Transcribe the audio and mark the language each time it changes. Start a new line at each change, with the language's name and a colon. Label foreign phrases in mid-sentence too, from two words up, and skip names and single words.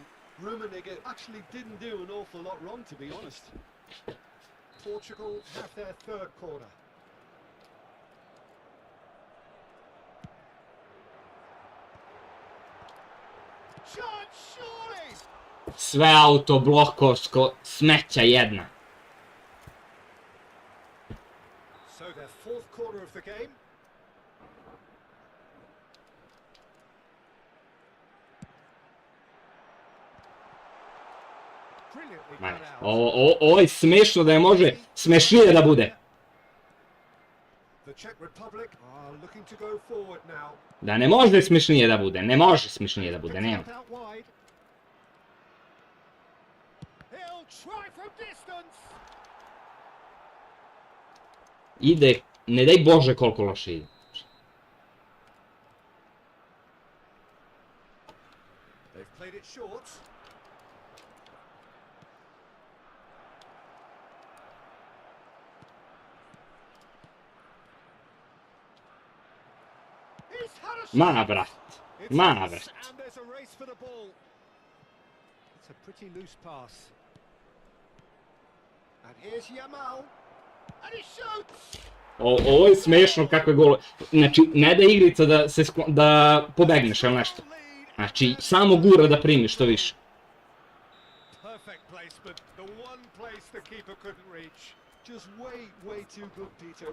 English: Rummenigge actually didn't do an awful lot wrong, to be honest. Portugal have their third corner. Chance, surely!
Serbian: Sve autoblokovsko smeća jedna.
English: So their fourth corner of the game. Brilliantly
Serbian: Ma,
English: cut out.
Serbian: ovo je smešno da je može smešnije da bude.
English: The Czech Republic are looking to go forward now.
Serbian: Da ne može smešnije da bude, ne može smešnije da bude, nema.
English: Picked up out wide. He'll try from distance.
Serbian: Ide, ne daj Bože koliko loše ide.
English: They've played it short. He's had a shot.
Serbian: Ma, brat.
English: It's
Serbian: Ma,
English: loose,
Serbian: brat.
English: and there's a race for the ball. It's a pretty loose pass. And here's Yamal. And he shoots.
Serbian: Ovo je smešno kakve gole. Znači, ne da igrica da pobegneš ili nešto. Znači, samo gura da primiš što više.
English: Perfect placement. The one place the keeper couldn't reach. Just way too good, Peter.